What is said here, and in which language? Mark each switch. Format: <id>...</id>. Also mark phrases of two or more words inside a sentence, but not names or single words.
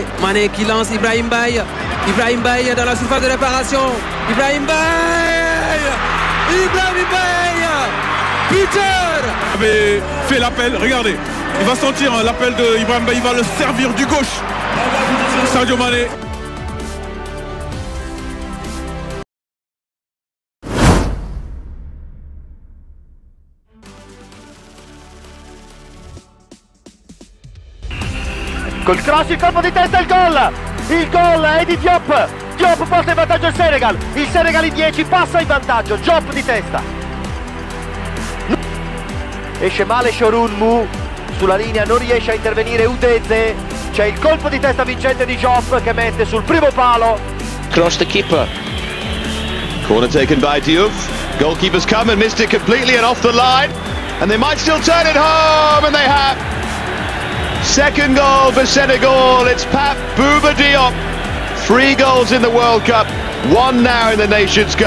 <fr>Mané qui lance Ibrahim Beye. Ibrahim Beye dans la surface de réparation. Ibrahim Beye. Buteur. Il avait fait l'appel, regardez. Il va sentir l'appel de Ibrahim Beye, il va le servir du gauche. Sadio Mané.</fr> <it>Col cross, il colpo di testa, il gol è di Diop. Diop porta in vantaggio il Senegal in 10, passa in vantaggio, Diop di testa. esce male Shorunmu, sulla linea non riesce a intervenire Udeze, c'è il colpo di testa vincente di Joff che mette sul primo palo.</it> <en>Cross the keeper. Corner taken by Diouf. Goalkeeper's come and missed it completely and off the line. And they might still turn it home, and they have. Second goal for Senegal. It's Pape Bouba Diop. 3 goals in the World Cup, 1 now in the Nations Cup.</en>